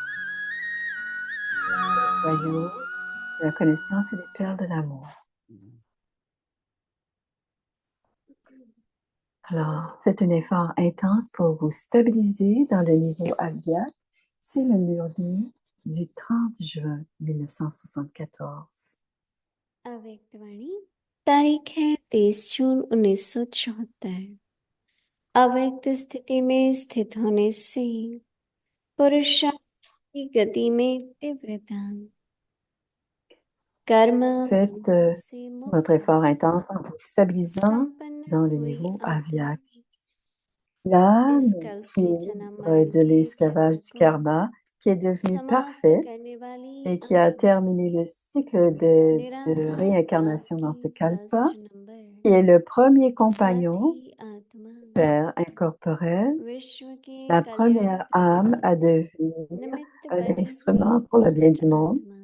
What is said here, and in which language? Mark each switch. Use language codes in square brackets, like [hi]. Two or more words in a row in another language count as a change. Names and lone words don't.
[fr] Les joyaux de la connaissance et les perles de l'amour. Alors, faites un effort intense pour vous stabiliser dans le niveau Avyak. C'est le murli du 30 juin 1974. [hi] अव्यक्तवाणी तारीख है 23 जून 1974। अव्यक्त स्थिति में स्थित होने से पुरुषार्थ की गति में तीव्रता कर्म [fr] Faites votre effort intense en vous stabilisant dans le niveau Avyak. L'âme qui est de l'esclavage du karma, qui est devenu parfait et qui a terminé le cycle de réincarnation dans ce kalpa, qui est le premier compagnon, Père incorporel, la première âme à devenir un instrument pour le bien du monde,